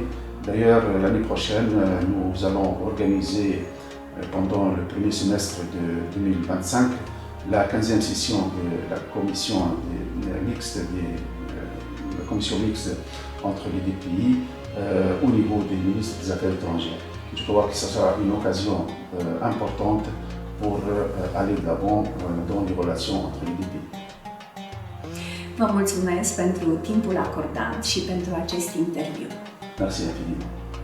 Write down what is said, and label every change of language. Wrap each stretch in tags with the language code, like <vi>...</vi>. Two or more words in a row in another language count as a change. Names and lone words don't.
<fr>D'ailleurs, l'année prochaine, nous allons organiser pendant le premier semestre de 2025 la 15e session de la commission mixte entre les deux pays au niveau des ministres des Affaires étrangères. Je crois que ce sera une occasion importante pour aller de l'avant dans les relations entre les deux pays.</fr> <ro>Vă mulțumesc pentru timpul acordat și pentru acest interviu.</ro> <fr>Merci infiniment.</fr>